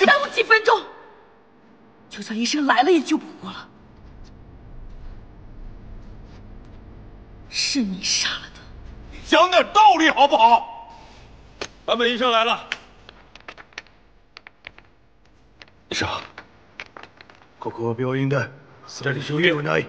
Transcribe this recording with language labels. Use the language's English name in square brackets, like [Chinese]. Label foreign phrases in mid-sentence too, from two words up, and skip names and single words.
[Chinese] 再耽误几分钟，就算医生来了也救不活了。是你杀了他。你讲点道理好不好？坂本医生来了。医生， [Japanese] ここは病院だ。 [Chinese] 这里是医院内，